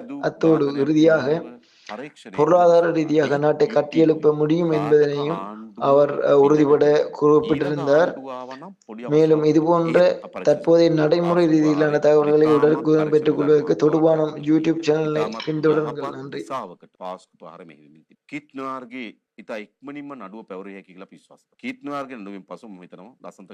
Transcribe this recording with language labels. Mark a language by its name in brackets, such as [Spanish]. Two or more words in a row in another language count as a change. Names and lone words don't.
[Tamil] அத்தோடு இறுதியாக, பொருளாதார ரீதியாக நாட்டை கட்டியெழுப்ப முடியும் என்பதனையும் அவர் உறுதிபட குறிப்பிட்டிருந்தார். மேலும் இதுபோன்ற தற்போதைய நடைமுறை ரீதியிலான தகவல்களை உடனுக்குடன் பெற்றுக் கொள்வதற்கு தொடுவானம் யூடியூப் சேனலை பின்தொடருங்கள். நன்றி. [Sinhala] ඉතා ඉක්මනින්ම නඩුව පැවරිය හැකි කියලා විශ්වාස කරනවා. කීර්තිනාර්ගේ නඩුවෙන් පසු මම හිතනවා ලස්සනට